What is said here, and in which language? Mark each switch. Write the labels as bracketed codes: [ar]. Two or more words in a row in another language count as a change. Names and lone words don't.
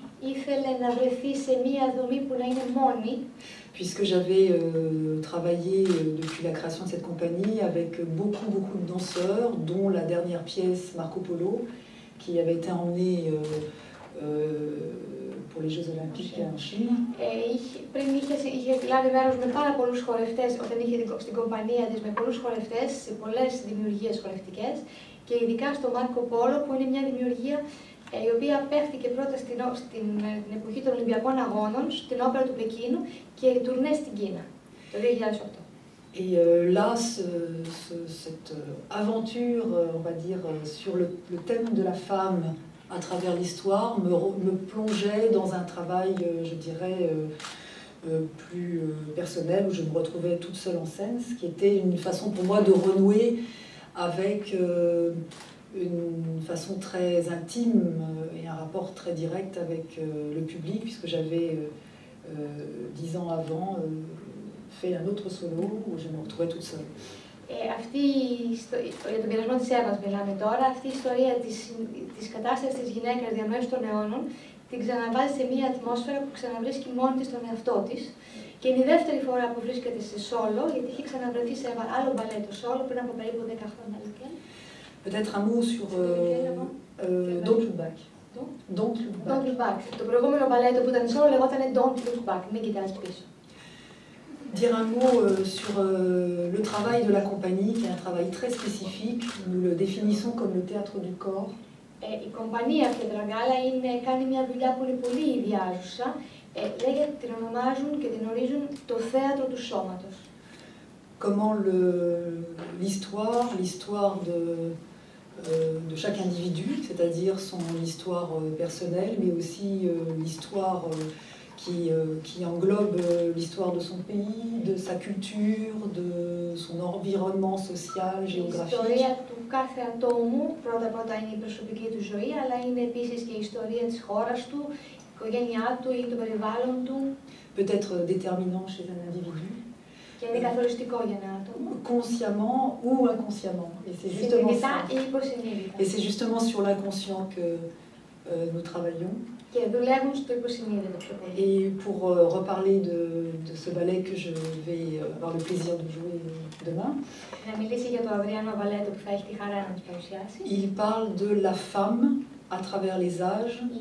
[fr] Puisque j'avais travaillé depuis la création de cette compagnie avec beaucoup de danseurs, dont la dernière pièce Marco Polo, qui avait été emmenée pour les Jeux Olympiques en Chine. [el] Πριν είχε λάβει μέρος με πάρα πολλούς χορευτές, όταν είχε στην κομπανία της με πολλούς χορευτές σε πολλές δημιουργίες χορευτικές και ειδικά στο Μάρκο Πόλο που είναι μια δημιουργία η οποία παίχτηκε πρώτα στην εποχή των Ολυμπιακών Αγώνων, στην όπερα του Πεκίνου και τουρνέ στην Κίνα το 2008. [fr] Et là, cette aventure, on va dire, sur le thème de la femme à travers l'histoire me plongeait dans un travail, je dirais, plus personnel, où je me retrouvais toute seule en scène, ce qui était une façon pour moi de renouer avec une façon très intime et un rapport très direct avec le public, puisque j'avais 10 ans avant fait un autre solo où je me retrouvais toute seule. [el] Για τον πειρασμό της Εύας μιλάμε τώρα, αυτή η ιστορία της κατάστασης της γυναίκας διαμέσου των αιώνων την ξαναβάζει σε μια ατμόσφαιρα που ξαναβρίσκει μόνη της τον εαυτό της και είναι η δεύτερη φορά που βρίσκεται σε solo, γιατί είχε ξαναβρεθεί σε άλλο μπαλέτο solo πριν από περίπου 10 χρόνια. [fr] Peut-être un mot sur Don't Look Back. Don't Look Back. [el] Το προηγούμενο μπαλέτο που ήταν solo λεγόταν Don't Look Back, μην κοιτάς πίσω. [fr] Dire un mot sur le travail de la compagnie, qui est un travail très spécifique. Nous le définissons comme le théâtre du corps. [el] Η κομπανία Pietraggala κάνει μια δουλειά που είναι πολύ ιδιάζουσα Λέγεται, την ονομάζουν και την ορίζουν το θέατρο του σώματος. [fr] Comment l'histoire de chaque individu, c'est-à-dire son histoire personnelle, mais aussi l'histoire qui englobe l'histoire de son pays, de sa culture, de son environnement social, géographique. [el] Η ιστορία του κάθε ατόμου πρώτα είναι η προσωπική του ζωή, αλλά είναι επίσης και η ιστορία της χώρας του, η οικογένειά του ή το περιβάλλον του. [fr] Peut être déterminant chez un individu. [el] Και είναι καθοριστικό για ένα άτομο. [fr] Consciemment ou inconsciemment. Et c'est justement sur l'inconscient que nous travaillons. Et pour reparler de ce ballet que je vais avoir le plaisir de jouer demain, il parle de la femme à travers les âges,